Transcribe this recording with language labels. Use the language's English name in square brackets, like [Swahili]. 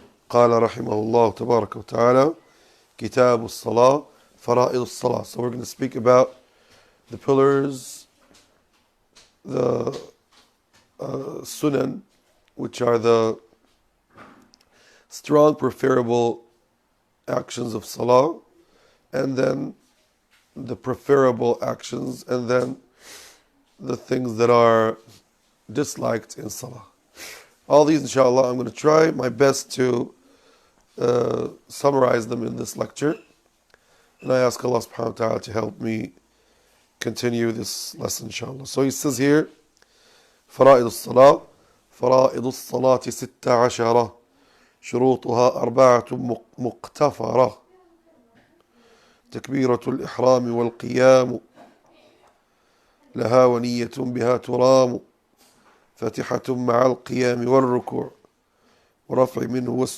[Arabic] قال رحمه الله تبارك وتعالى كتاب الصلاة فرائض الصلاة. [English] So we're going to speak about the pillars, the sunan, which are the strong preferable actions of salah, and then the preferable actions, and then the things that are disliked in salah. All these inshallah I'm going to try my best to summarize them in this lecture, and I ask Allah subhanahu wa ta'ala to help me continue this lesson inshallah. So he says here [Arabic] فرائض الصلاة فرائض الصلاة 16 شروطها 4 مقتفرة تكبيرة الإحرام والقيام لها ونية بها ترام فاتحة مع القيام والركوع والرفع منه